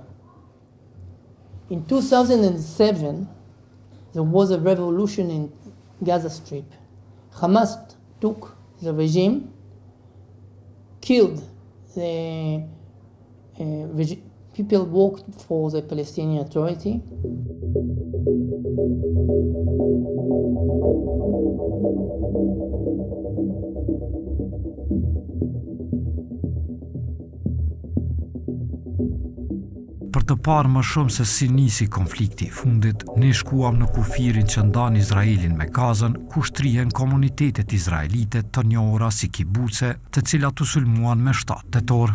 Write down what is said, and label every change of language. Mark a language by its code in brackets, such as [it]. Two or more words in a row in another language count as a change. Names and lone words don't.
[en] In 2007, there was a revolution in Gaza Strip. Hamas took the regime, killed the People worked for the Palestinian Authority. [sq] Për të parë më shumë se si nisi konflikti I fundit, ne shkuam në kufirin që ndan Izraelin me Gazën, ku shtrihen komunitetet izraelite të njohura si kibuce, të cilat u sulmuan me 7 tetor.